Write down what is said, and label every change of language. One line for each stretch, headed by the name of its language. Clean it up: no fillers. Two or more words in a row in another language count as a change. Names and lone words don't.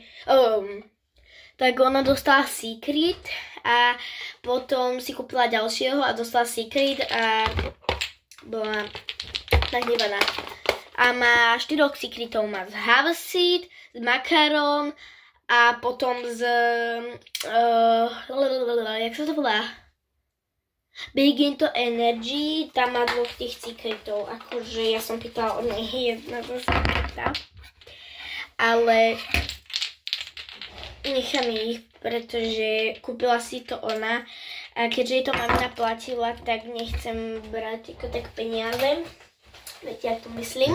Slovak: tak ona dostala Secret a potom si kúpila ďalšieho a dostala Secret a bola nahnevaná. A má 4 Secretov. Má z Haverseed, z Makaron a potom z... jak sa to volá? Begin to Energy, tam má 2 tých secretov, akože ja som pýtala od nej jedna zo secreta, ale nechám ich, pretože kúpila si to ona a keďže jej to mamina platila, tak nechcem brať ako tak peniaze, viete, ja to myslím.